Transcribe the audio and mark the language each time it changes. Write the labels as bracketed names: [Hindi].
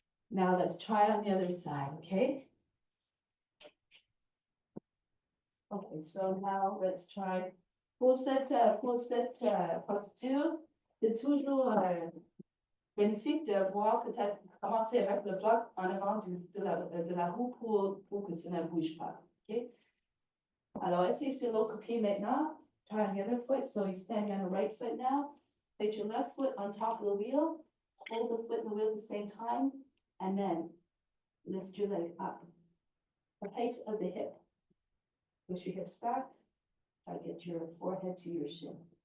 [English] Now let's try on the other side, okay? Okay, so now let's try. [French] Pour cette posture, c'est toujours bénéfique de voir peut-être commencer avec le bloc en avant de la roue pour que ça ne bouge pas, ok? Alors, essayez sur l'autre pied maintenant. [English] Try on the other foot, so you're standing on the right foot now. Place your left foot on top of the wheel. Hold the foot in the wheel at the same time, and then lift your leg up. The height of the hip. Push your hips back. Try to get your forehead to your shin.